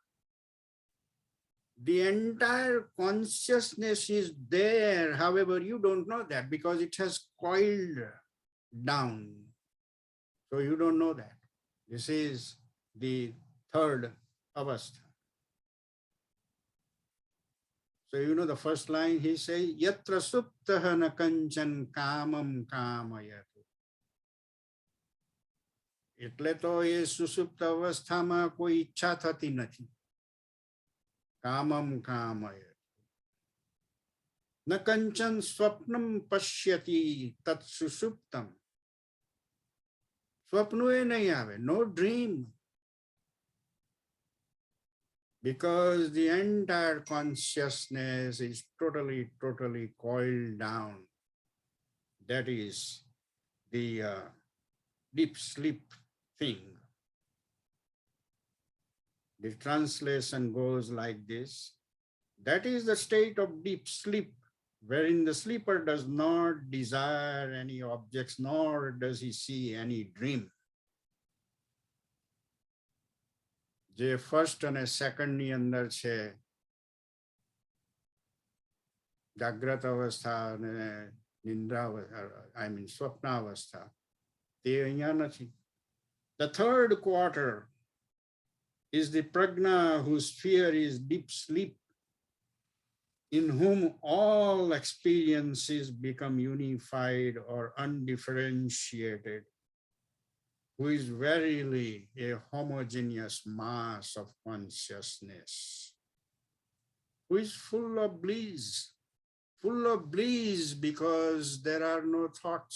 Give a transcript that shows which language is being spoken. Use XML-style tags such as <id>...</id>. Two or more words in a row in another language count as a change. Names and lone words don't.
<en>The entire consciousness is there. However, you don't know that because it has coiled down. So you don't know that. This is the third avastha. So you know the first line he says,</en> <sa>यत्र सुप्तः न कंचन कामं कामयते.</sa> <gu>એટલે તો એ સુષુપ્ત અવસ્થામાં કોઈ ઈચ્છા થતી નથી.</gu> <sa>कामं कामय. न कंचन स्वप्नं पश्यति तत् सुषुप्तम्.</sa> <gu>સ્વપ્નો એ નહીં આવે,</gu> <en>no dream. Because the entire consciousness is totally coiled down. That is the deep sleep thing. The translation goes like this. That is the state of deep sleep, wherein the sleeper does not desire any objects, nor does he see any dream.</en> <gu>જે ફર્સ્ટ અને સેકન્ડની અંદર છે જાગ્રત અવસ્થા અને નિંદ્રા</gu> <en>I mean</en> <gu>સ્વપ્નાવસ્થા તે અહીંયા નથી.</gu> <en>The third quarter is the prajna whose sphere is deep sleep, in whom all experiences become unified or undifferentiated, who is verily a homogeneous mass of consciousness, who is full of bliss because there are no thoughts.</en>